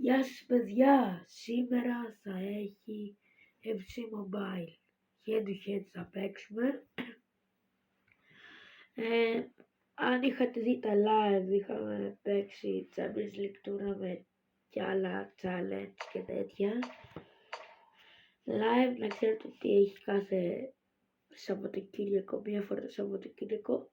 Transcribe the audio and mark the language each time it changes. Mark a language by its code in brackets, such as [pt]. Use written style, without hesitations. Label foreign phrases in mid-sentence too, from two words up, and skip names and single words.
[el] Γεια σας παιδιά, σήμερα θα έχει FC Mobile, [en] head to head [el] θα παίξουμε. Αν είχατε δει τα live, είχαμε παίξει Champions League Tournament και άλλα challenge και τέτοια. Live να ξέρετε ότι έχει κάθε Σαββατοκύριακο, μία φορά το Σαββατοκύριακο.